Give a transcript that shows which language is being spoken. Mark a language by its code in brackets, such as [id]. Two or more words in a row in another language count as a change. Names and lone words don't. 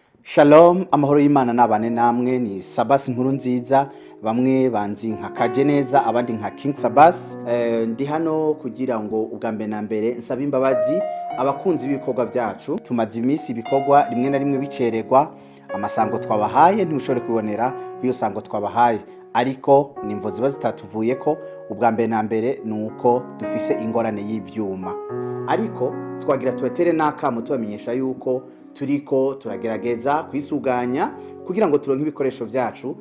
[rn] Shalom, amahoro y'Imana nabane namwe ni Sabbas inkuru nziza, bamwe banzi nka kaje neza abandi nka King Sabbas. Ndi hano kugira ngo ubwambe na mbere nsaba imbabazi abakunzi b'ibikorwa byacu. Tumaze iminsi ibikorwa rimwe na rimwe bicererwa, amasango twabahaye ntimushobore kubonera kuyo sango twabahaye, ariko nimvo ziba zitatuvuye ko ubwambe na mbere nuko dufise ingorane y'ivyuma, ariko twagira tubatere n'akamo tubamenyesha yuko turiko turagerageza kwisuganya kugira ngo turonke ibikoresho vyacu.